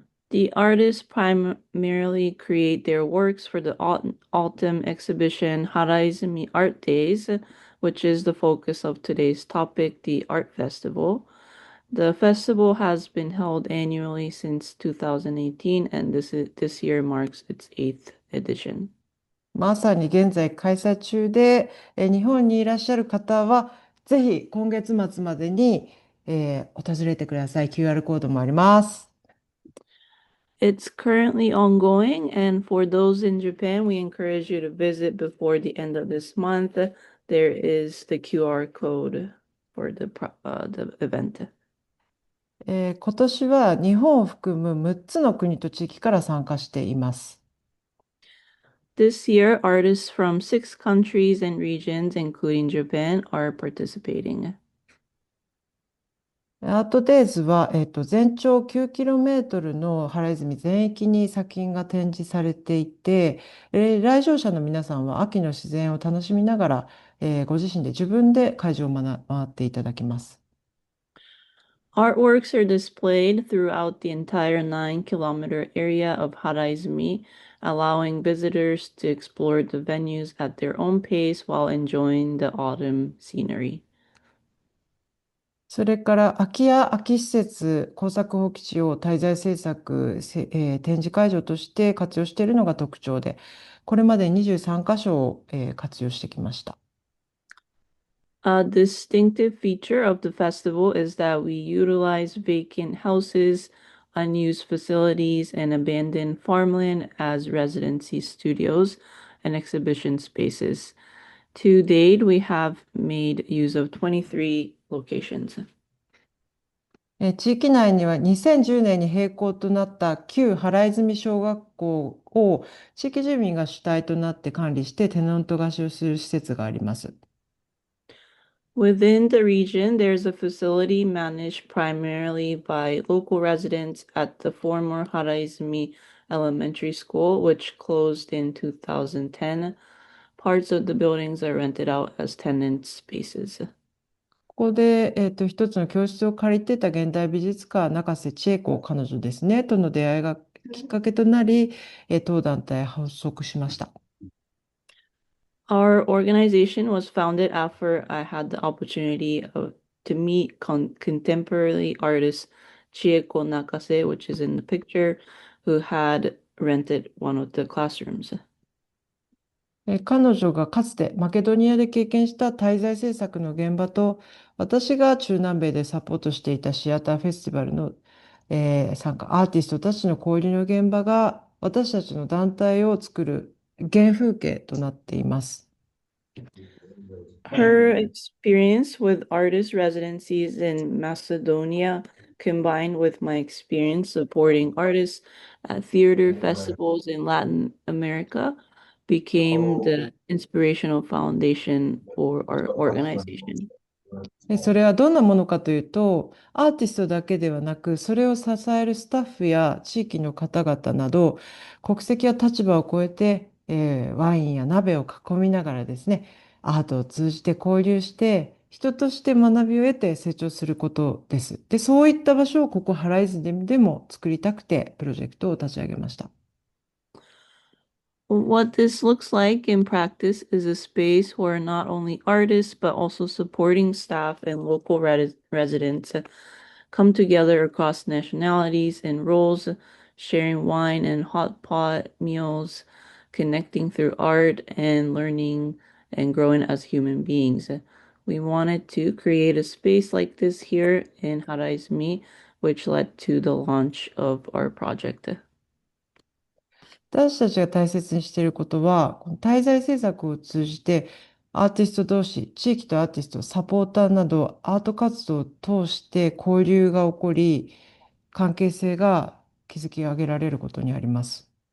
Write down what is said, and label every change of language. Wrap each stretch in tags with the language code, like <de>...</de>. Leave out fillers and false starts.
<en>The artists primarily create their works for the autumn exhibition Haraizumi Art Days, which is the focus of today's topic, the Art Festival. The festival has been held annually since 2018, and this year marks its 8th edition.</en> <ja>まさに現在開催中で、日本にいらっしゃる方は、ぜひ今月末までに、訪れてください。 QR コードもあります。</ja> <en>It's currently ongoing, and for those in Japan, we encourage you to visit before the end of this month. There is the QR code for the event.</en> <ja>今年は日本を含む6つの国と地域から参加しています。</ja> <en>This year, artists from 6 countries and regions, including Japan, are participating.</en> <ja>アートデイズは、全長 9km の原泉全域に作品が展示されていて、来場者の皆さんは秋の自然を楽しみながら、ご自身で自分で会場を回っていただきます。</ja> <en>Artworks are displayed throughout the entire 9-kilometer area of Haraizumi, allowing visitors to explore the venues at their own pace while enjoying the autumn scenery.</en> <ja>それから空き家、空き施設、工作放棄地を滞在制作、展示会場として活用しているのが特徴で、これまで23カ所を、活用してきました。</ja> <en>A distinctive feature of the festival is that we utilize vacant houses, unused facilities, and abandoned farmland as residency studios and exhibition spaces. To date, we have made use of 23 locations.</en> <ja>地域内には2010年に閉校となった旧原泉小学校を地域住民が主体となって管理してテナント貸しをする施設があります。</ja> <en>Within the region, there's a facility managed primarily by local residents at the former Haraizumi Elementary School, which closed in 2010. Parts of the buildings are rented out as tenant spaces.</en> <ja>ここで、一つの教室を借りてた現代美術家、中瀬千恵子彼女ですね、との出会いがきっかけとなり、当団体発足しました。</ja> <en>Our organization was founded after I had the opportunity to meet contemporary artist Chieko Nakase, which is in the picture, who had rented one of the classrooms.</en> <ja>彼女がかつてマケドニアで経験した滞在制作の現場と、私が中南米でサポートしていたシアターフェスティバルの、参加、アーティストたちの交流の現場が、私たちの団体を作る原風景となっています。</ja> <en>Her experience with artist residencies in Macedonia, combined with my experience supporting artists at theater festivals in Latin America, became the inspirational foundation for our organization.</en> <ja>それはどんなものかというと、アーティストだけではなく、それを支えるスタッフや地域の方々など、国籍や立場を超えて、ワインや鍋を囲みながらですね、アートを通じて交流して、人として学びを得て成長することです。で、そういった場所をここハライズでも作りたくて、プロジェクトを立ち上げました。</ja> <en>What this looks like in practice is a space where not only artists, but also supporting staff and local residents come together across nationalities and roles, sharing wine and hot pot meals, connecting through art and learning and growing as human beings. We wanted to create a space like this here in Haraizumi, which led to the launch of our project.</en> <ja>私たちが大切にしていることは、この滞在制作を通じて、アーティスト同士、地域とアーティスト、サポーターなど、アート活動を通して交流が起こり、関係性が築き上げられることにあります。</ja>